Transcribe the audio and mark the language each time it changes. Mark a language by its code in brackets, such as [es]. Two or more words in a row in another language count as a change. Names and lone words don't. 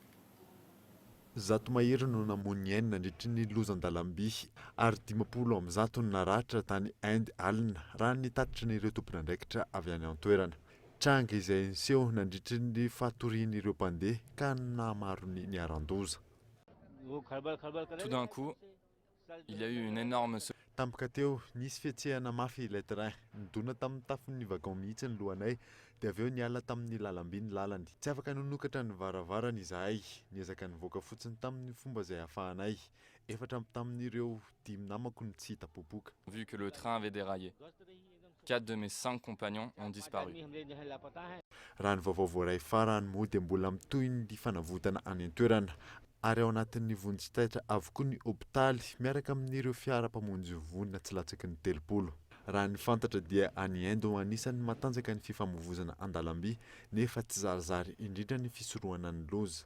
[mg] 100 mahery no namony enina nandritra ny lozan-dalamby ary 50 no naratra tany Inde alina raha nitatitra n'ireo tompon'andraikitra avy any an-toerana. Tranga izay niseho nandritra ny fatorian'ireo mpandeha ka namaro ny niaran-doza. [fr] Tout d'un coup, il y a eu une énorme... [mg] Tampoka teo nisy fietsehana mafy ilay train nidona tamin'ny tafon'ny wagon mihitsy ny lohanay dia avy eo niala tamin'ny lalamby ny lalany. Tsy afaka nonokatra ny varavarana izahay niezaka nivoaka fotsiny tamin'ny fomba izay ahafahanay efatra tamin'ireo 5 namako ny tsy hita popoka. [fr] Vu que le train avait déraillé, 4 de mes 5 compagnons ont disparu. [mg] Raha ny vaovao voaray farany moa dia mbola mitohy ny fanavotana any an-toerana ary ao anatin'ny vonjitaitra avokoa ny hôpitaly miaraka amin'ireo fiara-pamonjy vonina tsy latsaky ny 30. Raha ny fantatra dia any Inde ho anisan'ny matanjaka ny fifamoivoizana an-dalamby nefa tsy zarizary indrindra ny fisorohana ny loza.